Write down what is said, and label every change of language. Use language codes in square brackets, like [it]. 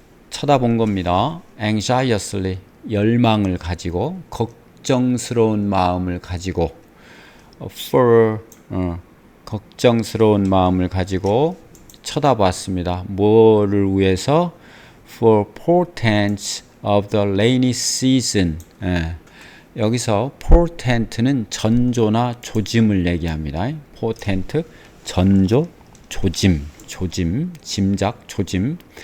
[ko] 쳐다본 겁니다. anxiously, 열망을 가지고 걱정스러운 마음을 가지고 for, 걱정스러운 마음을 가지고 쳐다봤습니다. 뭐를 위해서? [en] For portents of the rainy season. [ko] 여기서 portent는 전조나 조짐을 얘기합니다. portent, 전조, 조짐, 짐작, 조짐.